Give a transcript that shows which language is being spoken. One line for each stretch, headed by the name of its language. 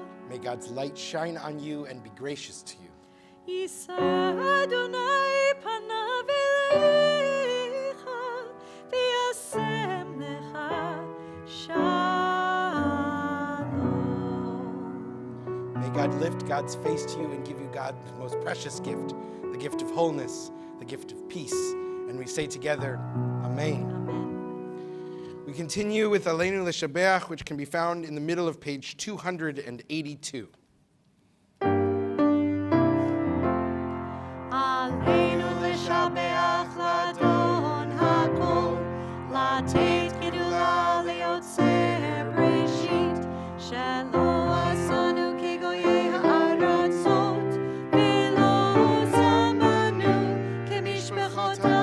English: May God's light shine on you and be gracious to you.
Hebrew: יישא אדוני פניו אליך וישם לך שלום.
English: May God lift God's face to you and give you God's most precious gift, the gift of wholeness, the gift of peace. And we say together, Amen. Amen. We continue with Aleinu L'Shabeach, which can be found in the middle of page 282.
Hebrew: עלינו לשבח לאדון הכל, לתת גדולה ליוצר בראשית, שלא עשנו כגויי הארצות, ולא שמנו כמשפחות